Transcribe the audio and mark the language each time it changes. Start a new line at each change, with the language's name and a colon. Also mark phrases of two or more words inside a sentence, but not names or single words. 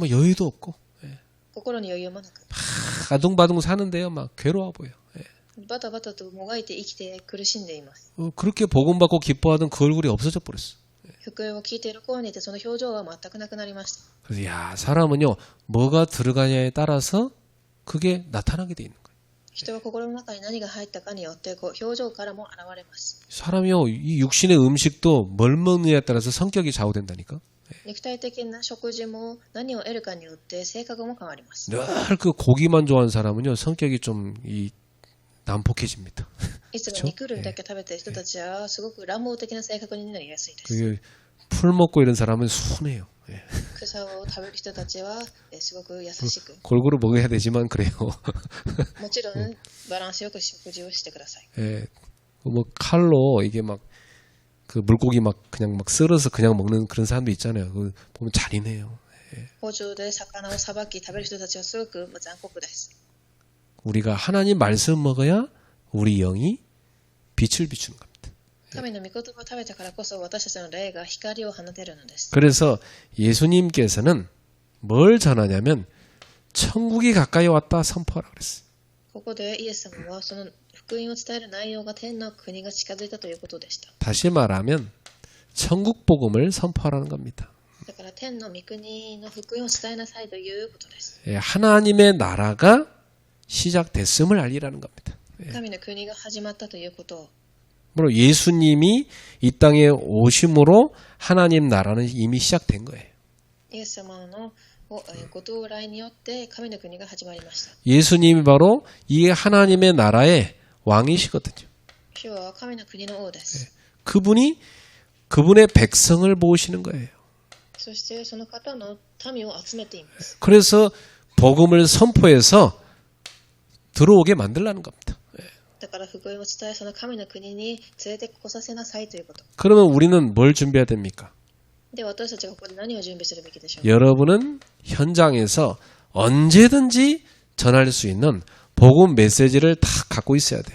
Korean: 그러면 여유도 없고
Japanese: 心に余裕もなく、
Korean: 아둥바둥 사는데요. 막 괴로워 보여.
Japanese: バタバタともがいて生きて苦しんでいます。
Korean: 그렇게 복음 받고 기뻐하던 그 얼굴이 없어져 버렸어.
Japanese: 福音を聞いている頃にいて、その表情は全くなくなりました。
Korean: 그래서 야, 사람은요. 뭐가 들어가냐에 따라서 그게 나타나게 돼 있는 거예요.
Japanese: 人は心の中に何が入ったかによって表情からも現れます。
Korean: 사람이요. 이 육신의 음식도 뭘 먹느냐에 따라서 성격이 좌우된다니까.
Japanese: 肉体的な食事も何を得るかによって性格も変わります。
Korean: 늘 그 고기만 좋아하는 사람은요. 성격이 좀 난폭해집니다.
Japanese: いつも肉類だけ食べている人たちはすごく乱暴的な性格になりやすいです。
Korean: 그게 풀 먹고 이런 사람은 순해요.
Japanese: 草を食べる人たちはすごく優しく、
Korean: 골고루 먹어야 되지만 그래요.
Japanese: もちろんバランスよく食事をしてください。
Korean: 뭐 칼로 이게 막 그 물고기 막 그냥 막 썰어서 그냥 먹는 그런 사람도 있잖아요. 그 보면 잔인해요.
Japanese: 包丁で魚をさばき食べる人たちはすごく残酷です。
Korean: 우리가 하나님 말씀 먹어야 우리 영이 빛을 비추는 겁니다.
Japanese: 神の御言葉を食べたからこそ私たちの霊が光を放てるのです。
Korean: 그래서 예수님께서는 뭘 전하냐면 천국이 가까이 왔다 선포하라 그랬어요.
Japanese: ここでイエス様はその福音を伝える内容が天の国が近づいたということでした。
Korean: 다시 말하면 천국 복음을 선포하라는 겁니다.
Japanese: だから天の御国の福音を伝えなさいということです。
Korean: 하나님의 나라가 시작됐음을 알리라는 겁니다.
Japanese: 神の国が始まったということを、
Korean: 물론 예수님이 이 땅에 오심으로 하나님 나라는 이미 시작된 거예요.
Japanese: イエス様のご到来によって神の国が始まりました。
Korean: 예수님이 바로 이 하나님의 나라의 왕이시거든요.
Japanese: 主は神の国の王です。
Korean: 그분이 그분의 백성을 모으시는 거예요.
Japanese: そしてその方の民を集めています。
Korean: 그래서 복음을 선포해서 들어오게 만들라는 겁니다.
Japanese: だから福音を伝え、その神の国に連れてこさせなさいということ。
Korean: 그러면 우리는 뭘 준비해야 됩니까?
Japanese: で、私たちがここで何を準備するべきでしょうか。
Korean: 여러분은 현장에서 언제든지 전할 수 있는 복음 메시지를 다 갖고 있어야 돼요.